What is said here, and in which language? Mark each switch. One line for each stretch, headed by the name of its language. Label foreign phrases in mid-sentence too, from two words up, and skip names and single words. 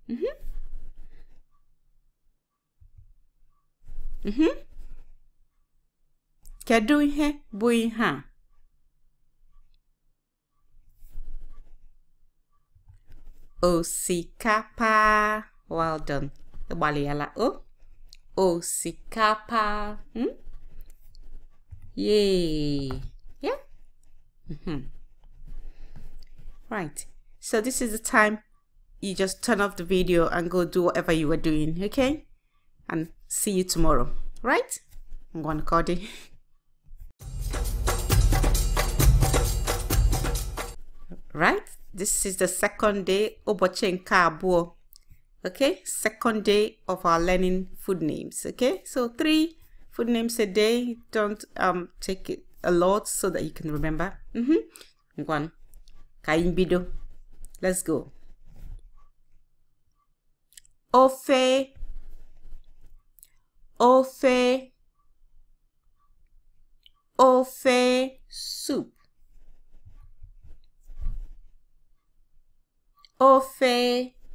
Igbo: Kedu ihe bụ ihe a? Osikapa.
English: Well done.
Igbo: Ịgbalịala. Oh, osikapa.
English: Yay. Yeah. Right. So this is the time you just turn off the video and go do whatever you were doing. Okay? And see you tomorrow. Right? I'm going to call it. Right? This is the second day.
Igbo: Ụbọchị nke abụọ.
English: Okay? Second day of our learning food names. Okay? So 3 food names a day. Don't take it a lot so that you can remember. One. Kaimbido. Let's go.
Igbo: Ofe. Ofe. Ofe soup. Ofe.